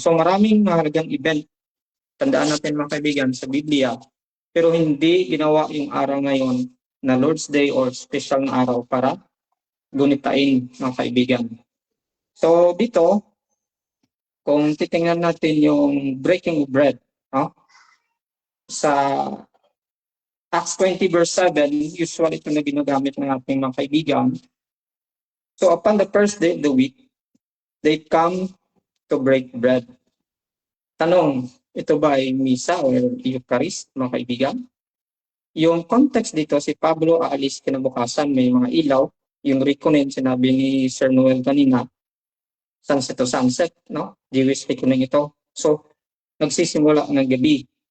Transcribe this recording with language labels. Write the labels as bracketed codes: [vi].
[tl] So maraming mahalagang event, tandaan natin mga kaibigan, sa Biblia, pero hindi ginawa yung araw ngayon na Lord's Day or special na araw para gunitain mga kaibigan. So dito, kung titingnan natin yung breaking of bread, no? Sa Acts 20 verse 7, usually ito na ginagamit ng ating mga kaibigan. [en] So upon the first day of the week, they come to break bread. [tl] Tanong, ito ba ay misa o Eucharist, mga kaibigan? Yung context dito, si Pablo aalis kinabukasan, may mga ilaw. Yung reconin, sinabi ni Sir Noel kanina, sunset to sunset, no? Jewish reconin ito. So, nagsisimula ng gabi.